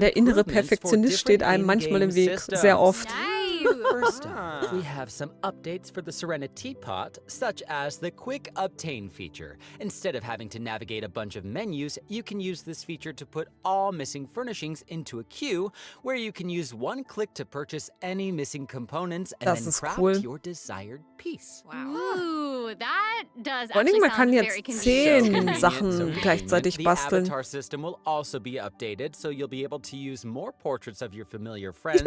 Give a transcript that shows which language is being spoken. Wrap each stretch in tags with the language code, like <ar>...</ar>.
<de>Der innere Perfektionist steht einem manchmal im Weg, sehr oft.</de> <en>First up, we have some updates for the Serenity Pot, such as the Quick Obtain feature. Instead of having to navigate a bunch of menus, you can use this feature to put all missing furnishings into a queue, where you can use one click to purchase any missing components and then craft your desired piece. Wow. Ooh, that does</en> <de>Vor allem, man kann jetzt 10 Sachen gleichzeitig basteln.</de> <en>The avatar system will also be updated, so you'll be able to use more portraits of your familiar friends.</en>